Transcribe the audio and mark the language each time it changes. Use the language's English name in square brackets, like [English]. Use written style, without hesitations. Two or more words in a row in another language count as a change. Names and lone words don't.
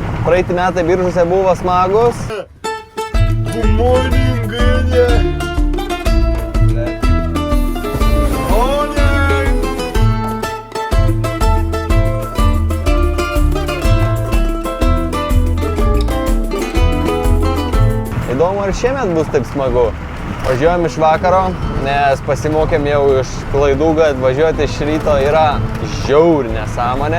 [Lithuanian] praeiti metai Biržuose buvo smagus. [English] Good morning, good. [Lithuanian] Įdomu, ar šiemet bus taip smagu. Važiuojam iš vakaro, nes pasimokėm jau iš klaidų, kad važiuoti iš ryto yra žiauri nesąmonė.